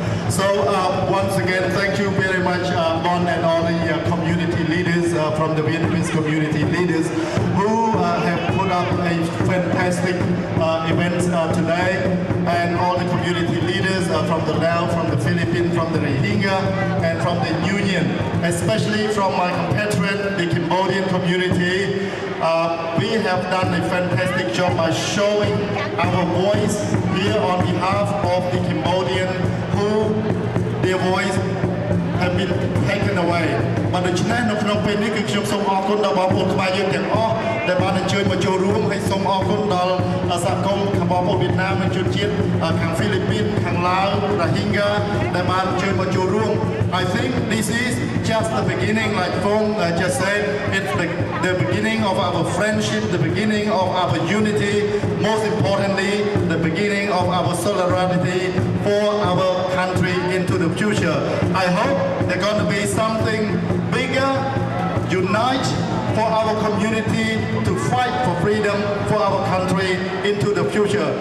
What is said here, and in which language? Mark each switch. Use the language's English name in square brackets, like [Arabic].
[English] So once again, thank you very much, Bon, and all the community leaders from the Vietnamese community leaders who have put up a fantastic event today, and all the community leaders from the Laos, from the Philippines, from the Rohingya, and from the Union, especially from my compatriot, the Cambodian community. We have done a fantastic job by showing our voice here on behalf of the Cambodian who their voice have been taken away. [Khmer] បាទដូច្នេះនៅក្នុងពេលនេះគឺខ្ញុំសូមអរគុណដល់បងប្អូនខ្មែរយើងទាំងអស់ដែលបានអញ្ជើញមកចូលរួមហើយសូមអរគុណដល់សហគមន៍បងប្អូនវៀតណាមនិងជនជាតិខាងហ្វីលីពីនខាងឡាវ Rohingya ដែលបានអញ្ជើញមកចូលរួម [English] I think this is just the beginning, like Phong just said. It's the beginning of our friendship, the beginning of our unity, most importantly, the beginning of our solidarity for our country into the future. I hope there's going to be something bigger, unite for our community to fight for freedom for our country into the future.